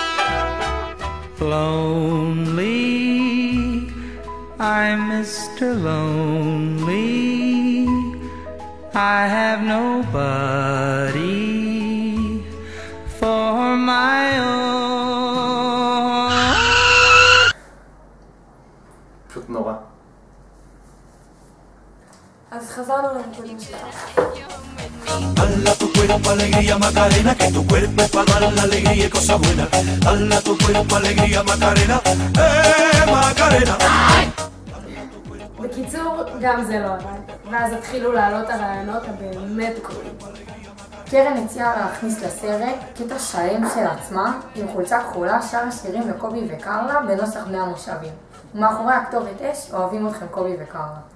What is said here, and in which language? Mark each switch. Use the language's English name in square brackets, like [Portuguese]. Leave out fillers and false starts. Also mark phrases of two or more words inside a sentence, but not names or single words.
[English] Lonely, I'm Mr. Lonely. I have nobody for my own. [Hebrew] פשוט נורא. אז חזרנו לריקודים שלנו. [Spanish] Dala tu cuerpo alegría Macarena, que tu cuerpo es para dar la alegría y cosas buenas. Dala tu cuerpo alegría Macarena, Macarena. [Hebrew] בקיצור, גם זה לא עבד. ואז התחילו לעלות הרעיונות הבאמת גרועים. קרן הציעה להכניס לסרט קטע שלם של עצמה עם חולצה כחולה, שרה שירים לקובי וקרלה בנוסח בני המושבים. ומאחורי הכתובת אש, אוהבים אתכם קובי וקרלה.